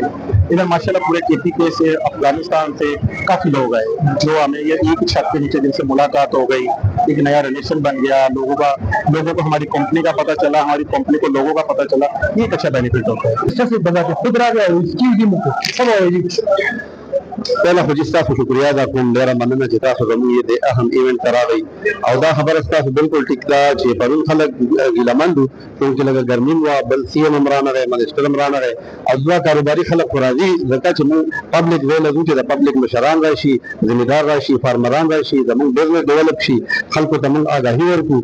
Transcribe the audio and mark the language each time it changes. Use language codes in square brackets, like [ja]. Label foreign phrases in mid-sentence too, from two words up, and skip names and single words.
[ur] ادھر ماشاء اللہ پورے کے پی کے سے، افغانستان سے کافی لوگ آئے جو ہمیں یہ ایک چھت کے نیچے جن سے ملاقات ہو گئی، ایک نیا ریلیشن بن گیا. لوگوں کو ہماری کمپنی کا پتہ چلا، ہماری کمپنی کو لوگوں کا پتہ چلا. یہ ایک اچھا بینیفٹ ہوتا ہے. اس سے بندہ خود را گیا اس کی [ps] پہلا خو جی تاسو شکریہ ادا کوم، ډیره مننه چې تاسو زموږ د اهم ایونت ته راغئ. او دا خبره ستاسو بالکل ټیک ده چې پرون خلک ګیلهمند وو چونکې لږه ګرمي وه، بل سی ایم هم رانغی، منسټر هم رانغی او دوه کاروباري خلک خو راځي ځکه چې موږ پبلک ځای لګو چې د پبلک مشران راشي، ذمہدار راشي، فارمران راشي، زموږ بزنس ډیولپ شي، خلکو ته موږ آګاهي ورکړو.